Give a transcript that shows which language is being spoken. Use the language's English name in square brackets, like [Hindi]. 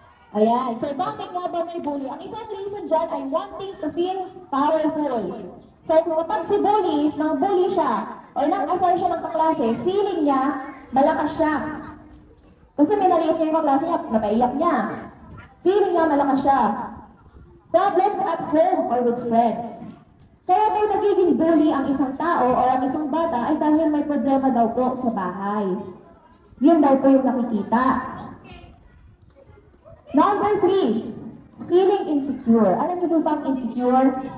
[Filipino] Ayan. So, bakit nga ba may bully? Ang isang reason dyan ay [English] wanting to feel powerful. [Filipino] So, kapag si bully, nang bully siya, o nang-asar siya ng kaklase, feeling niya, malakas siya. Kasi may naliit niya yung kaklase niya, napaiyak niya. Feeling niya, malakas siya. [English] Problems at home or with friends. [Filipino] Kaya daw nagiging bully ang isang tao o ang isang bata ay dahil may problema daw po sa bahay. Yun daw po yung nakikita. [English] Number 3, feeling insecure. [Filipino] Alam niyo po ba ang insecure?